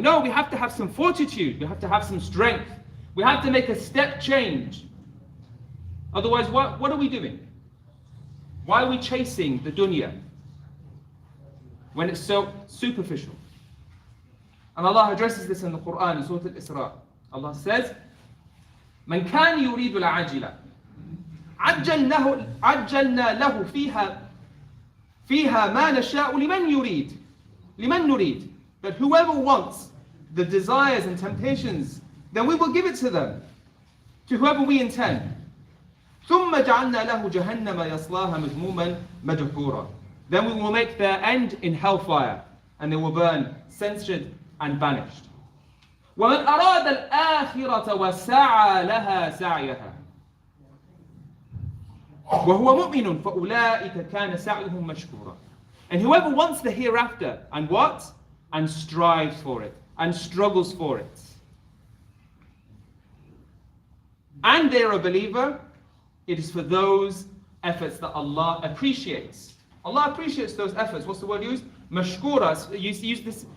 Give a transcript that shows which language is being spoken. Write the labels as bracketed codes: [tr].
[en] No, we have to have some fortitude, we have to have some strength. We have to make a step change. Otherwise, what are we doing? Why are we chasing the dunya when it's so superficial? And Allah addresses this in the Quran in Surah Al-Isra. Allah says, [ar] من كان يريد العاجلة عجلنا له فيها ما نشاء لمن نريد. [en] But whoever wants the desires and temptations, then we will give it to them, to whoever we intend. [ar] ثم جعلنا له جهنم يصلاها مذموما مدحورا. [en] Then we will make their end in hellfire, and they will burn censured and banished. [ar] ومن أراد الآخرة وسعى لها سعيها وهو مؤمن فأولئك كان سعيهم مشكورا. [en] And whoever wants the hereafter, and what? And strives for it, and struggles for it, and they're a believer, it is for those efforts that Allah appreciates. Allah appreciates those efforts. What's the word used? Mashkura. You use this.